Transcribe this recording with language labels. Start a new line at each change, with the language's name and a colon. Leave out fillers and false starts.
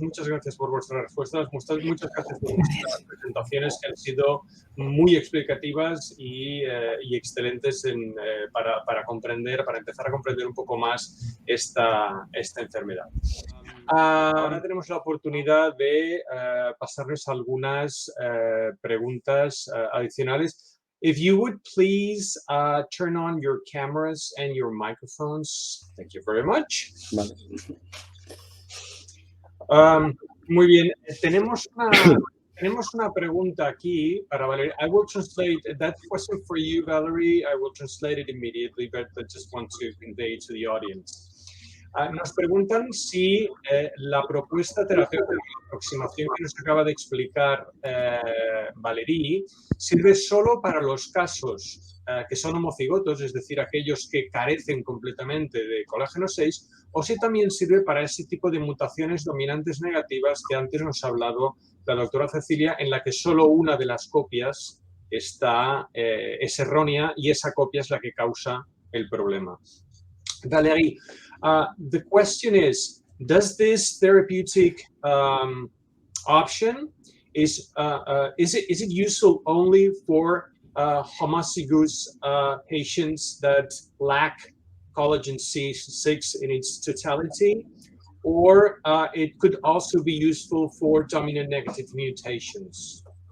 Spanish: Muchas gracias por vuestras respuestas, muchas gracias por vuestras presentaciones que han sido muy explicativas y excelentes para comprender, para empezar a comprender un poco más esta enfermedad. Ahora tenemos la oportunidad de pasarles algunas preguntas adicionales.
English: If you would please turn on your cameras and your microphones. Thank you very much.
Spanish: Vale. Muy bien, tenemos una pregunta aquí para Valerie.
English: I will translate that question for you, Valerie. I will translate it immediately, but I just want to convey to the audience.
Spanish: Nos preguntan si la propuesta terapéutica de aproximación que nos acaba de explicar Valerie sirve solo para los casos que son homocigotos, es decir, aquellos que carecen completamente de colágeno 6, o si también sirve para ese tipo de mutaciones dominantes negativas que antes nos ha hablado la doctora Cecilia, en la que solo una de las copias es errónea y esa copia es la que causa el problema.
English: Valerie, the question is, does this therapeutic option is it useful only for homozygous patients that lack collagen C6 in its totality, or it could also be useful for dominant negative mutations?